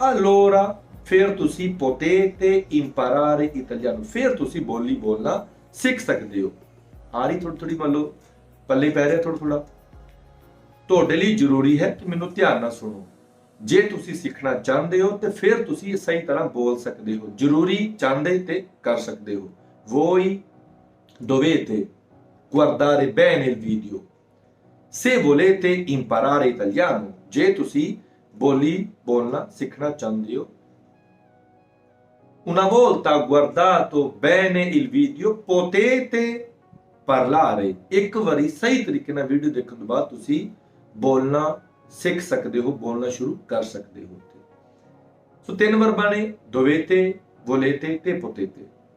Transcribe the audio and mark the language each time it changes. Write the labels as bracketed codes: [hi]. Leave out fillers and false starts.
[pa] allora ਫਿਰ ਤੁਸੀਂ [it] potete imparare italiano [pa] ਫਿਰ ਤੁਸੀਂ ਬੋਲੀ ਬੋਲਣਾ ਸਿੱਖ ਸਕਦੇ ਹੋ। ਆ ਰਹੀ ਥੋੜੀ ਮੰਨ ਲਓ ਪੱਲੇ ਪੈ ਰਿਹਾ ਥੋੜਾ ਤੁਹਾਡੇ ਲਈ ਜ਼ਰੂਰੀ ਹੈ ਕਿ ਮੈਨੂੰ ਧਿਆਨ ਨਾਲ ਸੁਣੋ। ਜੇ ਤੁਸੀਂ ਸਿੱਖਣਾ ਚਾਹੁੰਦੇ ਹੋ ਤੇ ਫਿਰ ਤੁਸੀਂ ਸਹੀ ਤਰ੍ਹਾਂ ਬੋਲ ਸਕਦੇ ਹੋ। ਜ਼ਰੂਰੀ, ਚਾਹੁੰਦੇ ਤੇ ਕਰ ਸਕਦੇ ਹੋ। [it] voi dovete guardare bene il video se volete imparare italiano [pa] ਜੇ ਤੁਸੀਂ ਬੋਲੀ ਬੋਲਣਾ ਸਿੱਖਣਾ ਚਾਹੁੰਦੇ ਹੋ। [it] una volta guardato bene il video potete parlare [pa] ਇੱਕ ਵਾਰੀ ਸਹੀ ਤਰੀਕੇ ਨਾਲ ਵੀਡੀਓ ਦੇਖਣ ਤੋਂ ਬਾਅਦ ਤੁਸੀਂ ਬੋਲਣਾ ਸਿੱਖ ਸਕਦੇ ਹੋ, ਬੋਲਣਾ ਸ਼ੁਰੂ ਕਰ ਸਕਦੇ ਹੋ। ਸੋ ਤਿੰਨ ਵਰਬਾਂ ਨੇ dovete, volete ਤੇ potete।